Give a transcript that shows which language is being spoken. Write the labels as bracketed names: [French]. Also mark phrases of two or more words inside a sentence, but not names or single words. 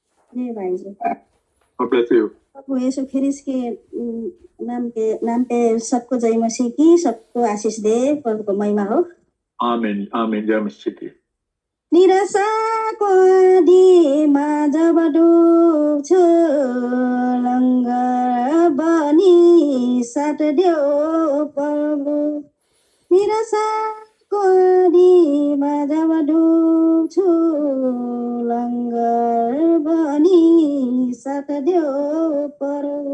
[Hindi] जी भाई जी। [English] God bless you. [Hindi] प्रभु यीशु ख्रिस्ट के नाम पे सबको जय मसीह की, सबको आशीष दे, प्रभु को महिमा हो। [English] Amen. Amen. [Hindi] जय मसीह की। [Nepali] निराशाको आँधीमा जब डुब्छु, लङ्गर बनी साथ देऊ प्रभु। निराशाको आँधीमा जब डुब्छु, लङ्गर बनी साथ देऊ प्रभु।